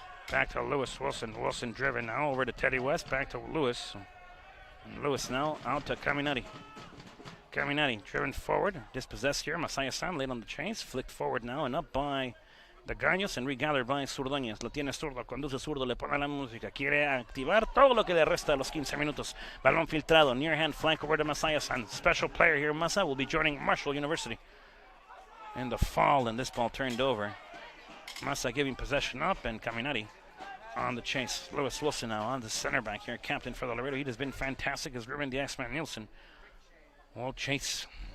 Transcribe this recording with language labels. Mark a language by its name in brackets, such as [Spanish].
[English] Back to Lewis Wilson. Wilson driven now over to Teddy West. Back to Lewis. And Lewis now out to Caminati. Caminati driven forward. Dispossessed here. Masaya-san late on the chase. Flicked forward now and up by the Gallos and regathered by Surdoñez. [Spanish] Lo tiene Zurdo, conduce Zurdo, le pone la música. Quiere activar todo lo que le resta de los 15 minutos. Balón filtrado, [English] near hand flank over to Masaya-san. Special player here, Massa, will be joining Marshall University. And the fall, and this ball turned over. Massa giving possession up, and Caminati on the chase. Lewis Wilson now on the center back here, captain for the Laredo. He has been fantastic as Ruben the X-Man Nielsen will chase.